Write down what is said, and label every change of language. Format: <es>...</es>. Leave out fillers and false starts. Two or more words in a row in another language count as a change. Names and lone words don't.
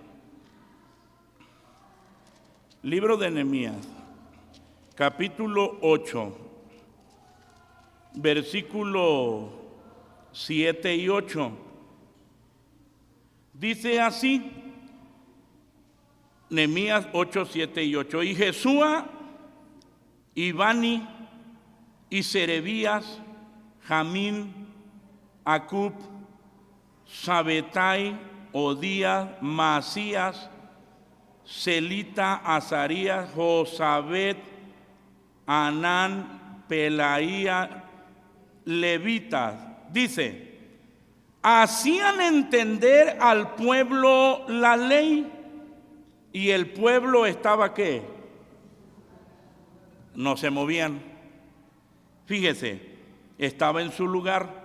<es>Libro de Nehemías, capítulo 8, versículo 7 y 8. Dice así, Nehemías 8, 7 y 8. Y Jesúa, y Bani, y Serebías, Jamín, Acub, Sabetai, Odías, Masías, Celita, Azarías, Josabet, Anán, Pelaía, levitas. Dice, hacían entender al pueblo la ley, y el pueblo estaba ¿qué? No se movían. Fíjese, estaba en su lugar.</es>